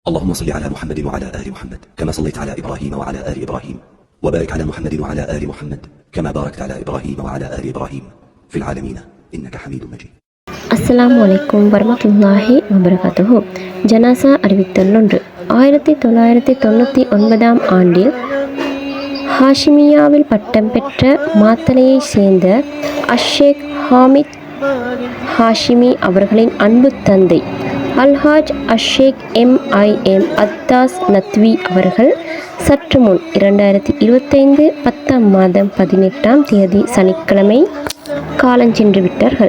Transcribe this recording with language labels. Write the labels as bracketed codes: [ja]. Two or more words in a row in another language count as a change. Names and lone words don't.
[ar] اللهم صل على محمد وعلى آل محمد كما صليت على إبراهيم وعلى آل إبراهيم وبارك على محمد وعلى آل محمد كما باركت على إبراهيم وعلى آل إبراهيم في العالمين إنك حميد مجيد. السلام عليكم ورحمة الله وبركاته. [ta] ஜனாசா அறிவித்தல் 1999 ஆண்டில் ஹாஷிமியாவில் பட்டம் பெற்ற மாத்தளையைச் சேர்ந்த அஷேக் ஹாமித் ஹாஷிமி அவர்களின் அன்பு தந்தை அல்ஹாஜ் அஷேக் MIM அத்தாஸ் நத்வி அவர்கள் சற்று முன் 2025 10ஆம் மாதம் 18ஆம் தேதி சனிக்கிழமை காலஞ்சென்று விட்டார்கள்.